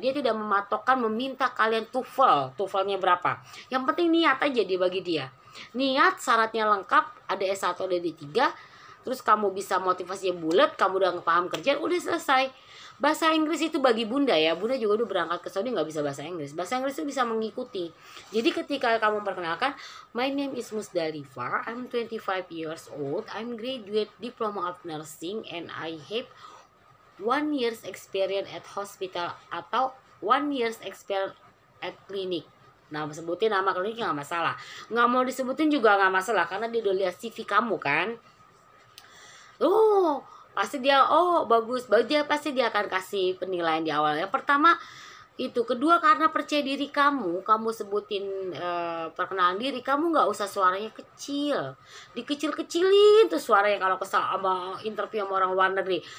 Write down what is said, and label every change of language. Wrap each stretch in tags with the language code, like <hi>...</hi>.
<id>Dia tidak mematokkan meminta kalian TOEFL-nya berapa. Yang penting niat aja dia bagi dia. Niat, syaratnya lengkap, ada S1 ada D3. Terus kamu bisa motivasinya bulat, kamu udah paham kerjaan, udah selesai. Bahasa Inggris itu bagi bunda ya. Bunda juga udah berangkat ke Saudi nggak bisa bahasa Inggris. Bahasa Inggris itu bisa mengikuti. Jadi ketika kamu perkenalkan,</id> <en>my name is Musdalifah, I'm 25 years old, I'm graduate diploma of nursing, and I have 1 year's experience at hospital</en> <id>atau</id> <en>1 year's experience at clinic.</en> <id>Nah, sebutin nama kliniknya nggak masalah. Nggak mau disebutin juga nggak masalah, karena dia udah lihat CV kamu kan. Oh, pasti dia, oh bagus, pasti dia akan kasih penilaian di awal. Yang pertama itu, kedua karena percaya diri kamu sebutin perkenalan diri, kamu nggak usah suaranya kecil, dikecil-kecilin tuh suaranya kalau sama interview sama orang luar negeri.</id>